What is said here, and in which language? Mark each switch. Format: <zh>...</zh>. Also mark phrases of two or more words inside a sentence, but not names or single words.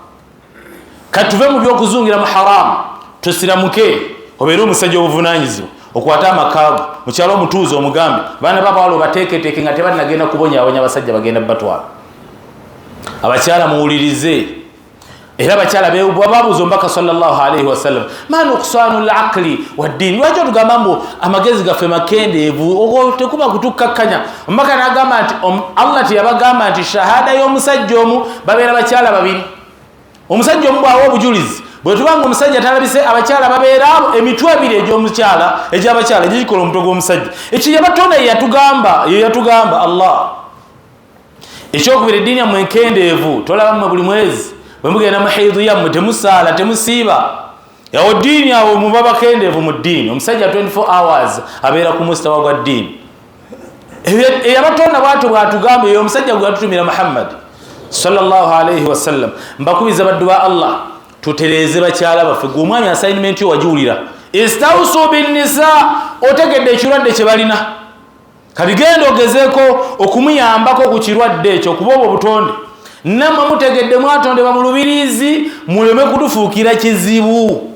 <lg>Katuve mu byokuzungira mu haramu tusiramuke obeere omusajja obuvunaanyizibwa okwata amakaago mukyalo omutuuzi omugambe baana babawala obateeketeeke nga tebanagenda kubonyaabonya abasajja bagenda batwala. Abakyala muwulirize era abakyala babuuza omubaka</lg> <ar>صلى الله عليه وسلم ما نقصان العقل والدين</ar> <lg>lwaki otugamba mbu amagezi gaffe makendeevu tekuba kutukkakkanya. Omubaka n'agamba nti Allah teyabagamba nti shahada y'omusajja omu babeera bakyala babiri. Omusajja omu bw'awa obujulizi bwe tubanga omusajja talabise abakyala babeera emitwe ebiri egy'abakyala egikola omutwe gw'omusajja. Ekyo yabatonda ye yatugamba Allah. Ekyokubiri eddiini yammwe enkendeevu tolaba mmwe buli mwezi bwe mugenda mu haidu yammwe temusaala temusiiba yawo ddiini awo muba bakendeevu mu ddiini. Omusajja 24 hours abeera ku mustawa gwa ddiini. Eyabatonda bw'atyo bw'atugamba eyo omusajja gwe yatutumira Muhammad</lg> <ar>صلى الله عليه وسلم.</ar> <lg>Mbakubiza baddu ba Allah tutereeze bakyala baffe gwe omwami assignment yo wagiwulira</lg> <ar>استوصوا بالنساء</ar> <lg>otegedde ekirwadde kye balina kabigenda ogezeeko okumuyambako ku kirwadde ekyo okuba obwo obutonde nammwe mutegedde mwatondebwa mu lubiriizi muleme kutufuukira kizibu.</lg>